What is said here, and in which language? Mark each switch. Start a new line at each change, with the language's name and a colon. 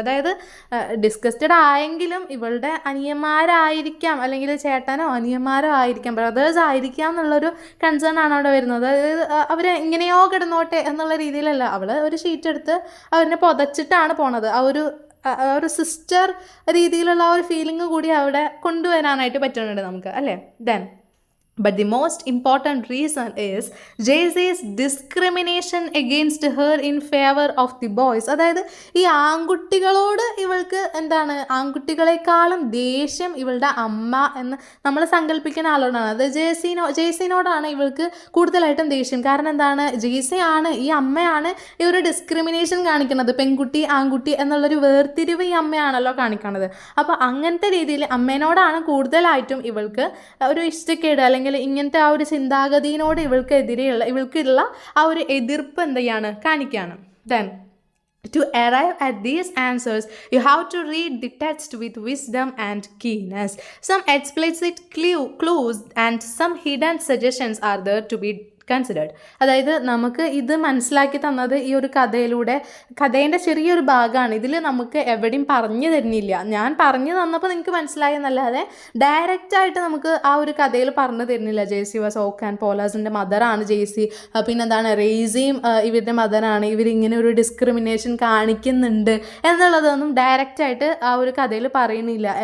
Malayalam: അതായത് ഡിസ്കസ്റ്റഡ് ആയെങ്കിലും ഇവളുടെ അനിയന്മാരായിരിക്കാം, അല്ലെങ്കിൽ ചേട്ടനോ അനിയന്മാരോ ആയിരിക്കാം, ബ്രദേഴ്സ് ആയിരിക്കാം എന്നുള്ളൊരു കൺസേൺ ആണ് അവിടെ വരുന്നത്. അതായത് അവർ എങ്ങനെയോ കിടന്നോട്ടെ എന്നുള്ള രീതിയിലല്ല, അവൾ ഒരു ഷീറ്റ് എടുത്ത് അവരെ പുതച്ചിട്ടാണ് പോണത്. ആ ഒരു സിസ്റ്റർ രീതിയിലുള്ള ആ ഒരു ഫീലിംഗ് കൂടി അവിടെ കൊണ്ടുവരാനായിട്ട് പറ്റുന്നുണ്ട് നമുക്ക്, അല്ലേ. Then
English: But the most important reason is Jay-Z's discrimination against her in favor of the boys.
Malayalam: അതായത് ഈ ആൺകുട്ടികളോട് ഇവൾക്ക് എന്താണ്, ആൺകുട്ടികളെക്കാളും ദേഷ്യം ഇവളുടെ അമ്മ എന്ന് നമ്മൾ സങ്കല്പിക്കുന്ന ആളോടാണ്. അത് ജെയ്സിനോടാണ് ഇവൾക്ക് കൂടുതലായിട്ടും ദേഷ്യം. കാരണം എന്താണ്, ജെയ്സി ആണ്, ഈ അമ്മയാണ് ഈ ഒരു ഡിസ്ക്രിമിനേഷൻ കാണിക്കുന്നത്. പെൺകുട്ടി ആൺകുട്ടി എന്നുള്ളൊരു വേർതിരിവ് ഈ അമ്മയാണല്ലോ കാണിക്കുന്നത്. അപ്പോൾ അങ്ങനത്തെ രീതിയിൽ അമ്മേനോടാണ് കൂടുതലായിട്ടും ഇവൾക്ക് ഒരു ഇഷ്ടക്കേട് അല്ലെങ്കിൽ ഇങ്ങനത്തെ ആ ഒരു ചിന്താഗതിയോട് ഇവൾക്കുള്ള ആ ഒരു എതിർപ്പ് എന്ത് ചെയ്യാണ്, കാണിക്കുകയാണ്.
English: Then to arrive at these answers, you have to read the text with wisdom and keenness. Some explicit clues and some hidden suggestions are there to be considered.
Malayalam: അതായത് നമുക്ക് ഇത് മനസ്സിലാക്കി തന്നത് ഈ ഒരു കഥേൻ്റെ ചെറിയൊരു ഭാഗമാണ്. ഇതിൽ നമുക്ക് എവിടെയും പറഞ്ഞു തരുന്നില്ല. ഞാൻ പറഞ്ഞു തന്നപ്പോൾ നിങ്ങൾക്ക് മനസ്സിലായെന്നല്ലാതെ ഡയറക്റ്റായിട്ട് നമുക്ക് ആ ഒരു കഥയിൽ പറഞ്ഞു തരുന്നില്ല. Jaicy was oak and പോലാസിൻ്റെ മദറാണ് Jaicy, പിന്നെന്താണ് റെയ്സിയും ഇവരുടെ മദറാണ്, ഇവരിങ്ങനെ ഒരു ഡിസ്ക്രിമിനേഷൻ കാണിക്കുന്നുണ്ട് എന്നുള്ളതൊന്നും ഡയറക്റ്റായിട്ട് ആ ഒരു കഥയിൽ പറയുന്നില്ല.